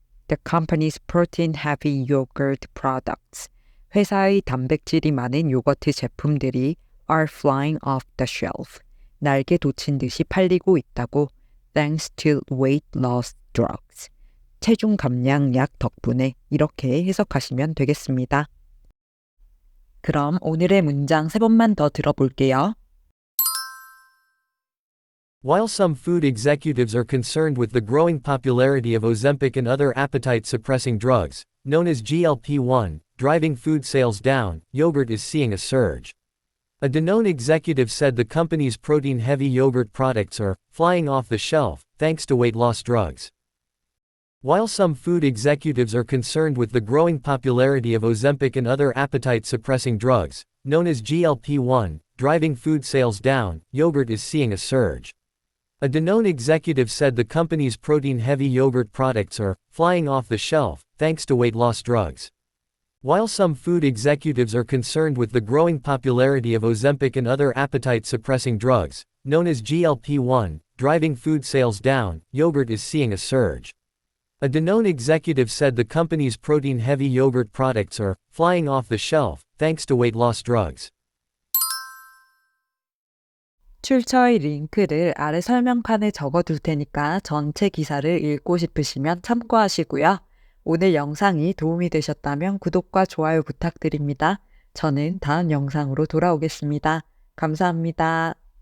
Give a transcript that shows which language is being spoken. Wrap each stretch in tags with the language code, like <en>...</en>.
<en>The company's protein-heavy yogurt products,</en> <ko>회사의 단백질이 많은 요거트 제품들이</ko> <en>are flying off the shelf,</en> <ko>날개 돋친 듯이 팔리고 있다고</ko> <en>thanks to weight loss drugs,</en> <ko>체중 감량 약 덕분에 이렇게 해석하시면 되겠습니다. 그럼 오늘의 문장 3번만 더 들어볼게요.</ko> <en>While some food executives are concerned with the growing popularity of Ozempic and other appetite-suppressing drugs, known as GLP-1, driving food sales down, yogurt is seeing a surge. A Danone executive said the company's protein-heavy yogurt products are flying off the shelf, thanks to weight loss drugs. While some food executives are concerned with the growing popularity of Ozempic and other appetite-suppressing drugs, known as GLP-1, driving food sales down, yogurt is seeing a surge. A Danone executive said the company's protein-heavy yogurt products are flying off the shelf, thanks to weight loss drugs. While some food executives are concerned with the growing popularity of Ozempic and other appetite-suppressing drugs, known as GLP-1, driving food sales down, yogurt is seeing a surge. A Danone executive said the company's protein-heavy yogurt products are flying off the shelf, thanks to weight loss drugs.</en> <ko>출처의 링크를 아래 설명칸에 적어둘 테니까 전체 기사를 읽고 싶으시면 참고하시고요. 오늘 영상이 도움이 되셨다면 구독과 좋아요 부탁드립니다. 저는 다음 영상으로 돌아오겠습니다. 감사합니다.</ko>